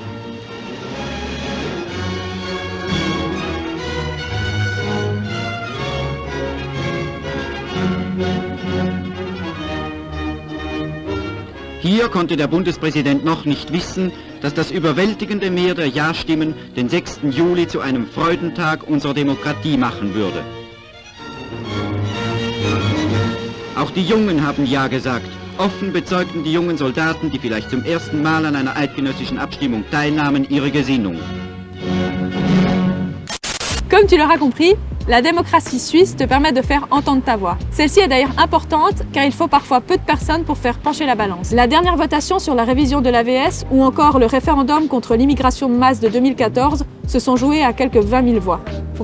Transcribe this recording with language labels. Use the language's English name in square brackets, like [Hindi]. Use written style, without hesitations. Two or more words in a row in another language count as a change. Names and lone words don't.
[German] Hier konnte der Bundespräsident noch nicht wissen, dass das überwältigende Mehr der Ja-Stimmen den 6. Juli zu einem Freudentag unserer Demokratie machen würde. Auch die Jungen haben Ja gesagt. Offen bezeugten die jungen Soldaten, die vielleicht zum ersten Mal an einer eidgenössischen Abstimmung teilnahmen, ihre Gesinnung. [French] Comme tu l'auras compris, la démocratie suisse te permet de faire entendre ta voix. Celle-ci est d'ailleurs importante car il faut parfois peu de personnes pour faire pencher la balance. La dernière votation sur la révision de l'AVS ou encore le référendum contre l'immigration de masse de 2014 se sont joués à quelques 20 000 voix.